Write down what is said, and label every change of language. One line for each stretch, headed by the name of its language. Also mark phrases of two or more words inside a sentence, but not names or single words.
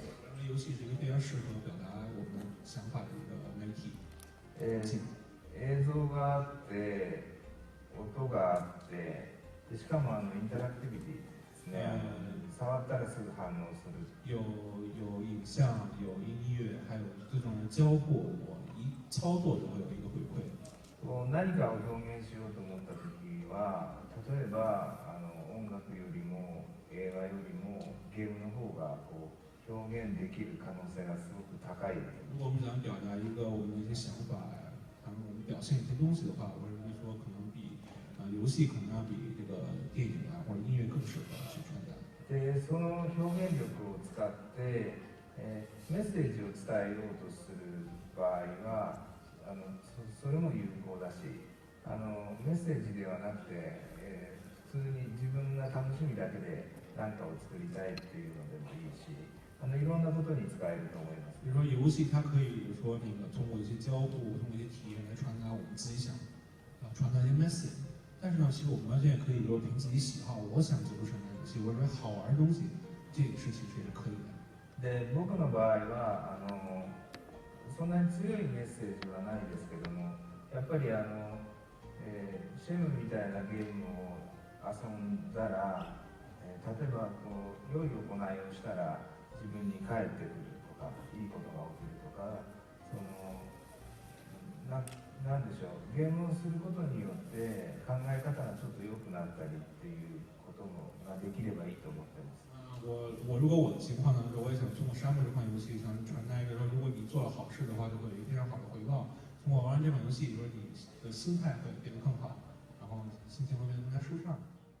Chinese: 游戏是一个非常适合表达我们想法的一个媒体。
Japanese: 映像があって音があってしかもインタラクティビティですね。触ったらすぐ反応する。
Chinese: 有影像，有音乐，还有各种交互，我一操作就会有一个回馈。
Japanese: 何かを表現しようと思った時は、例えば音楽よりも映画よりもゲームの方が表現できる可能性がすごく高い。
Chinese: 如果我们想表达一个我们的一些想法，然后我们表现一些东西的话，我认为说可能比游戏可能要比这个电影啊或者音乐更适合去传达。
Japanese: でその表現力を使って、メッセージを伝えようとする場合はそれも有効だし、メッセージではなくて、普通に自分が楽しみだけで何かを作りたいっていうのでもいいし、いろんなことに使えると思います。
Chinese: 比如说游戏，它可以比如说通过一些交互，通过一些体验来传达我们自己想传达一些 message。但是呢，其实我们完全也可以说凭自己喜好，我想做出什么样的游戏，我认为好玩的东西，这个是其实也是可以的。
Japanese: で、僕の場合はそんなに強いメッセージはないですけども、やっぱりシェムみたいなゲームを遊んだら、例えば良い行いをしたら自分に返ってくるとか、いいことが起きるとか、なんでしょう、ゲームをすることによって考え方がちょっと良くなったりっていうことができればいいと思ってます。
Chinese: 如果我的情况呢，我也想通过沙漠这款游戏，想传达一个说，如果你做了好事的话，就会有一个非常好的回报。通过玩这款游戏，说你的心态会变得更好，然后心情会变得更加舒畅。